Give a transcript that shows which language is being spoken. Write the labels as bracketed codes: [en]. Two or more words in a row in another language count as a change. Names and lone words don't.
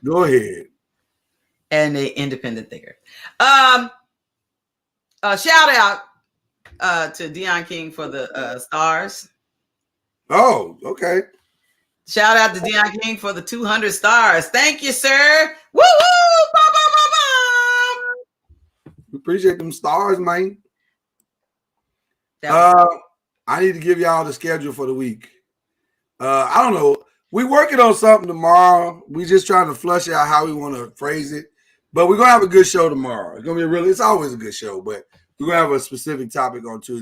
[en] Go ahead. And the independent thinker. Shout out to Deion King for the stars. Oh, okay. Shout out to Deion King for the 200 stars. Thank you, sir. Woo woo! Ba, ba, ba, ba. We appreciate them stars, man. I need to give y'all the schedule for the week. I don't know. We working on something tomorrow. We just trying to flush out how we want to phrase it. But we're gonna have a good show tomorrow. It's gonna be it's always a good show, but we're gonna have a specific topic on Tuesday.